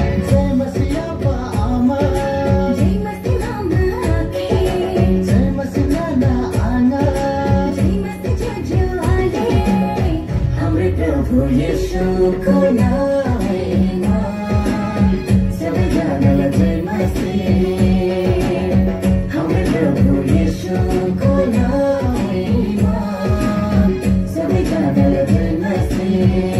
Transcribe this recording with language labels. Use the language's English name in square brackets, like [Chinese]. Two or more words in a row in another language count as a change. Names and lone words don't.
[Nepali] जय मसीह अब्बा आमा। जय मसीह मामा आखे। जय मसीह नाना आना। जय मसीह जोजो आले। हाम्रो प्रभु येशूको नामैमा सबैजनालाई जय मसीह। हाम्रो प्रभु येशूको नामैमा सबैजनालाई जय मसीह।